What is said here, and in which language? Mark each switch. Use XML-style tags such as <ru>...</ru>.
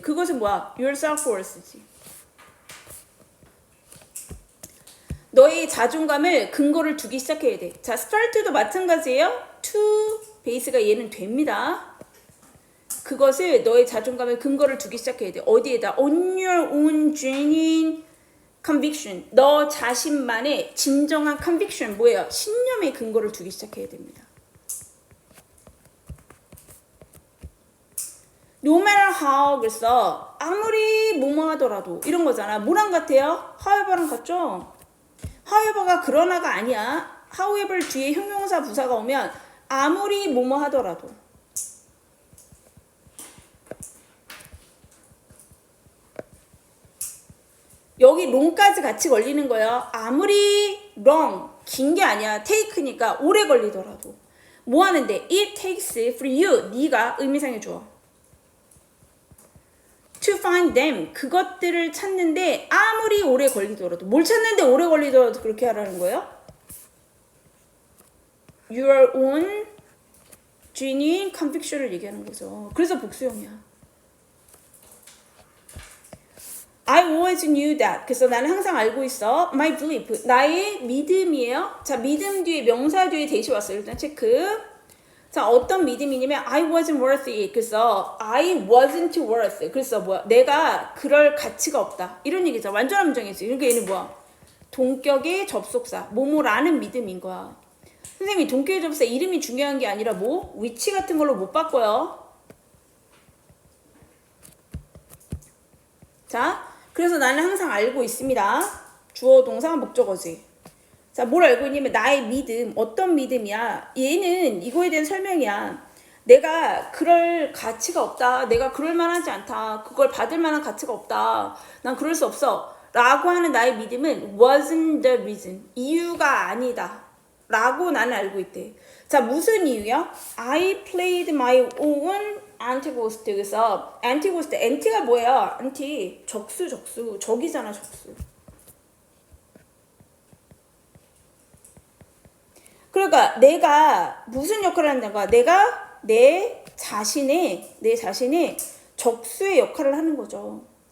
<ko>그것은 뭐야?</ko> <en>your self-worth</en> <ko>지. 너의 자존감을 근거를 두기 시작해야 돼. 자, start도 마찬가지예요.</ko> <en>to base</en> <ko>가 얘는 됩니다. 그것을 너의 자존감의 근거를 두기 시작해야 돼. 어디에다?</ko> <en>On your own genuine conviction.</en> <ko>너 자신만의 진정한 conviction 뭐예요? 신념의 근거를 두기 시작해야 됩니다.</ko> <en>No matter how,</en> <ko>그래서 아무리 뭐뭐 하더라도 이런 거잖아. 뭐랑 같아요? however랑 같죠? however가 그러나가 아니야. however 뒤에 형용사 부사가 오면 아무리 뭐뭐 하더라도. 여기 long까지 같이 걸리는 거예요. 아무리 long, 긴 게 아니야. take니까 오래 걸리더라도. 뭐 하는데?</ko> <en>It takes for you,</en> <ko>네가 의미상의 주어.</ko> <en>to find them.</en> <ko>그것들을 찾는데 아무리 오래 걸리더라도 뭘 찾는데 오래 걸리더라도 그렇게 하라는 거예요?</ko> <en>Your own genuine conviction을</en> <ko>얘기하는 거죠. 그래서 복수형이야.</ko> <en>I always knew that.</en> <ko>그래서 나는 항상 알고 있어.</ko> <en>My belief.</en> <ko>나의 믿음이에요. 자, 믿음 뒤에 명사 뒤에 대시 왔어요. 일단 체크. 자, 어떤 믿음이냐면</ko> <en>I wasn't worth it.</en> <ko>그래서</ko> <en>I wasn't worth.</en> <ko>그래서 뭐야? 내가 그럴 가치가 없다. 이런 얘기죠. 완전한 문장이지. 그러니까 얘는 뭐야? 동격의 접속사. 뭐뭐라는 믿음인 거야. 선생님이 동격의 접속사 이름이 중요한 게 아니라 뭐? 위치 같은 걸로 못 바꿔요. 자, 그래서 나는 항상 알고 있습니다. 주어, 동사, 목적어지. 자, 뭘 알고 있냐면 나의 믿음. 어떤 믿음이야? 얘는 이거에 대한 설명이야. 내가 그럴 가치가 없다. 내가 그럴 만하지 않다. 그걸 받을 만한 가치가 없다. 난 그럴 수 없어. 라고 하는 나의 믿음은</ko> <en>wasn't the reason.</en> <ko>이유가 아니다. 라고 나는 알고 있대. 자, 무슨 이유야?</ko> <en>I played my own anti-ghost.</en> <ko>그래서 anti-ghost, anti가 뭐예요? anti, 적수, 적이잖아, 적수. 그러니까 내가 무슨 역할을 한다는 거야? 내가 내 자신의 적수의 역할을 하는 거죠.</ko>